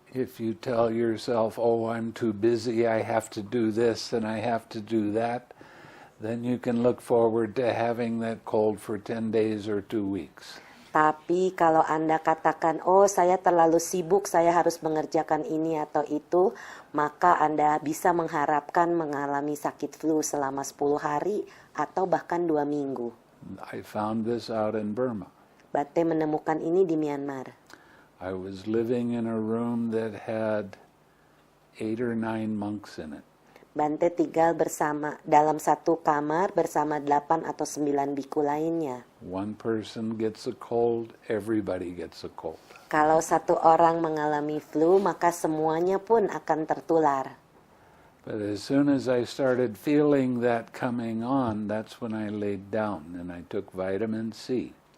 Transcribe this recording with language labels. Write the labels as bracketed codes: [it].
[en] If you tell yourself, oh, I'm too busy, I have to do this and I have to do that, then you can look forward to having that cold for 10 days or 2 weeks. [id] Tapi kalau Anda katakan, oh saya terlalu sibuk, saya harus mengerjakan ini atau itu, maka Anda bisa mengharapkan mengalami sakit flu selama 10 hari atau bahkan 2 minggu. [en] I found this out in Burma. [id] Bante menemukan ini di Myanmar. [en] I was living in a room that had 8 or 9 monks in it. [id] Bante tinggal dalam satu kamar bersama 8 atau 9 biku lainnya. [en] One person gets a cold, everybody gets a cold. [id] Kalau satu orang mengalami flu, maka semuanya pun akan tertular. [en] But as soon as I started feeling that coming on, that's when I laid down and I took vitamin C.